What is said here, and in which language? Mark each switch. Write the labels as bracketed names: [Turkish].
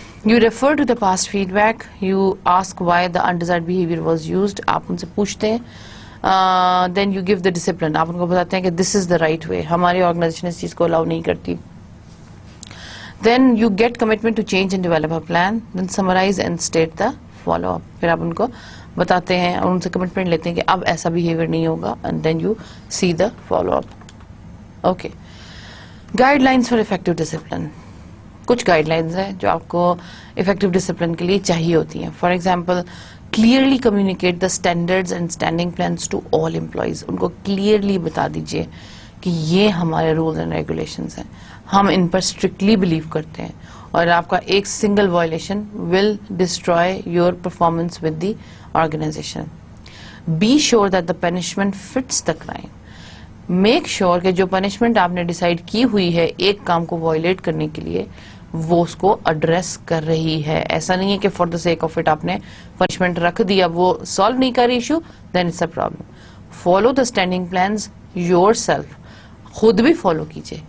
[English] You refer to the past feedback. You ask why the undesired behavior was used. [Urdu] آپ ان سے پوچھتے ہیں. [English] Then you give the discipline. [Urdu] آپ ان کو بتاتے ہیں کہ [English] this is the right way. [Urdu] ہماری آرگنائزیشن اس چیز کو allow نہیں کرتی. [English] Then you get commitment to change and develop a plan. Then summarize and state the follow-up. [Urdu] پھر آپ ان کو بتاتے ہیں اور ان سے کمٹمنٹ لیتے ہیں کہ اب ایسا بیہیویئر نہیں ہوگا, [English] And then you see the follow up. Okay, guidelines for effective discipline. [Urdu] کچھ گائیڈ لائنز ہیں جو آپ کو افیکٹو ڈسپلن کے لیے چاہیے ہوتی ہیں. [English] For example, clearly communicate the standards and standing plans to all employees. [Urdu] ان کو کلیئرلی بتا دیجیے کہ یہ ہمارے رولز اینڈ ریگولیشنز ہیں, ہم ان پر اسٹرکٹلی بلیو کرتے ہیں, اور آپ کا ایک single violation [English] Will destroy your performance with the organisation. Be sure that the punishment fits the crime. [Urdu] Make sure کہ جو پنشمنٹ آپ نے ڈیسائیڈ کی ہوئی ہے ایک کام کو وائلیٹ کرنے کے لیے وہ اس کو ایڈریس کر رہی ہے. ایسا نہیں ہے کہ [English] for the sake of it [Urdu] آپ نے پنشمنٹ رکھ دیا, وہ سالو نہیں کر رہی issue, [English] Then it's a problem. Follow the standing plans yourself. [Urdu] خود بھی فالو کیجیے.